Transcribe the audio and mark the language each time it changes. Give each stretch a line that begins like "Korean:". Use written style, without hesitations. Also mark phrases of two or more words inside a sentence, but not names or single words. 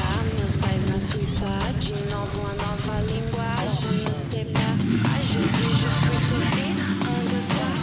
Portuguese: Meus pais na Suíça, de novo a nova língua.
French: Je ne sais pas, je suis Sophie, un, deux, trois.